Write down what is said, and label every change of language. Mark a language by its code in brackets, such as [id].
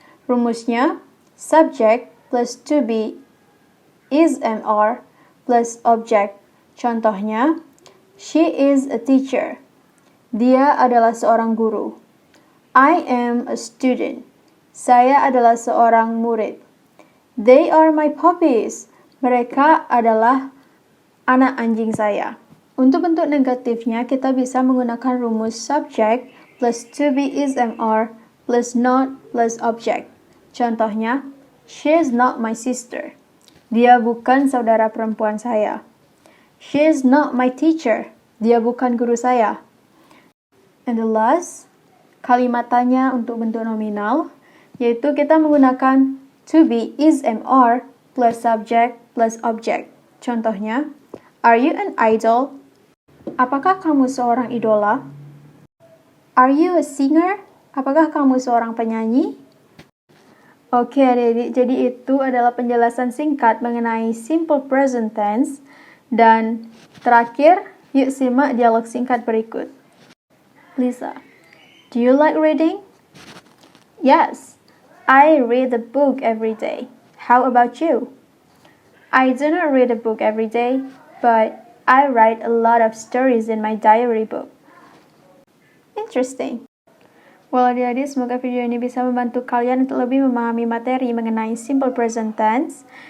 [id] Rumusnya, [en] subject plus to be is and are plus object. [id] Contohnya, [en] she is a teacher. [id] Dia adalah seorang guru. [en] I am a student. [id] Saya adalah seorang murid. [en] They are my puppies. [id] Mereka adalah anak anjing saya. Untuk bentuk negatifnya, kita bisa menggunakan rumus [en] subject plus to be is am are plus not plus object. [id] Contohnya, [en] she is not my sister. [id] Dia bukan saudara perempuan saya. [en] She is not my teacher. [id] Dia bukan guru saya. [en] And the last, [id] kalimat tanya untuk bentuk nominal, yaitu kita menggunakan [en] to be is am are plus subject plus object. [id] Contohnya, [en] are you an idol? [id] Apakah kamu seorang idola? [en] Are you a singer? [id] Apakah kamu seorang penyanyi? Oke adik-adik, jadi itu adalah penjelasan singkat mengenai simple present tense. Dan terakhir, yuk simak dialog singkat berikut. [en] Lisa, do you like reading? Yes, I read a book every day. How about you? I do not read a book every day, but I write a lot of stories in my diary book. Interesting. [id] Well, adik-adik, semoga video ini bisa membantu kalian untuk lebih memahami materi mengenai simple present tense.